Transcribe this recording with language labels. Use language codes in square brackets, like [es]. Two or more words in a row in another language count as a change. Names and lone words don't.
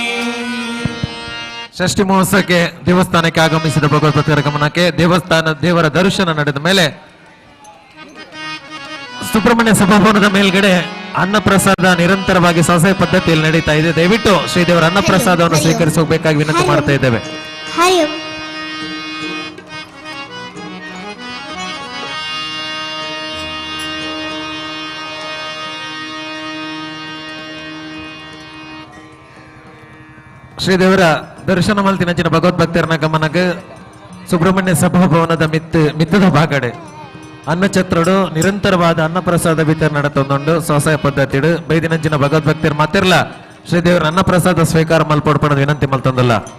[kn] ಷಷ್ಠಿ ಮಹೋತ್ಸವಕ್ಕೆ ದೇವಸ್ಥಾನಕ್ಕೆ ಆಗಮಿಸಿದ ಭಗವದ್ಭಕ್ತರ ಗಮನಕ್ಕೆ ದೇವರ ದರ್ಶನ ನಡೆದ ಮೇಲೆ ಸುಬ್ರಹ್ಮಣ್ಯ ಸಭಾಭವನದ ಮೇಲ್ಗಡೆ ಅನ್ನಪ್ರಸಾದ ನಿರಂತರವಾಗಿ ಸ್ವಸಹಾಯ ಪದ್ಧತಿಯಲ್ಲಿ ನಡೀತಾ ಇದೆ. ದಯವಿಟ್ಟು ಶ್ರೀದೇವರ ಅನ್ನಪ್ರಸಾದವನ್ನು ಸ್ವೀಕರಿಸಿ ಹೋಗಬೇಕಾಗಿ ವಿನಂತಿ ಮಾಡ್ತಾ ಇದ್ದೇವೆ. ಹರಿ ಓಂ. [tcy] ಶ್ರೀದೇವರ ದರ್ಶನ ಮಲ್ತಿನಂಚಿನ ಭಗವದ್ಭಕ್ತರನ ಗಮನಕ್ಕೆ ಸುಬ್ರಹ್ಮಣ್ಯ ಸಭಾಭವನದ ಮಿತ್ತದ ಭಾಗಡೆ ಅನ್ನಛತ್ರಡು ನಿರಂತರವಾದ ಅನ್ನಪ್ರಸಾದ ವಿತರಣೆ ನಡೆತೊಂದುಂಡು ಸ್ವಸಹಾಯ ಪದ್ಧತಿಡು ಬೈದಿನಂಚಿನ ಭಗವದ್ಭಕ್ತರು ಮಾತಿರ್ಲ ಶ್ರೀದೇವರ ಅನ್ನಪ್ರಸಾದ ಸ್ವೀಕಾರ ಮಲ್ಪಡ್ಪಣದ ವಿನಂತಿ ಮಲ್ತೊಂದಲ್ಲ.